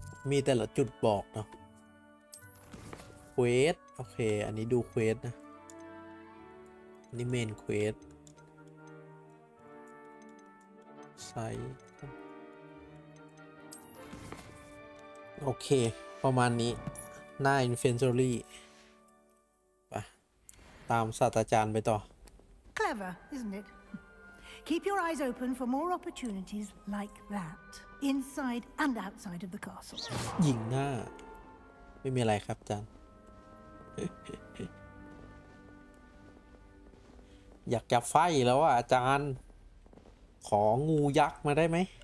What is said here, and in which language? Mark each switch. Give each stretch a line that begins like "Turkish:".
Thai: มีแต่ละจุดบอกเนาะเควสโอเคอันนี้ดูเควสนะอันนี้เมนเควสไซส์โอเคประมาณนี้หน้า Inventory ไปตามศาสตราจารย์ไปต่อ
English: Clever, isn't it? Keep your eyes open for more opportunities like that, inside and outside of the castle.
Thai: ยิงหน้าไม่มีอะไรครับอาจารย์ อยากจะไฟแล้วอ่ะอาจารย์ของูยักษ์มาได้ไหม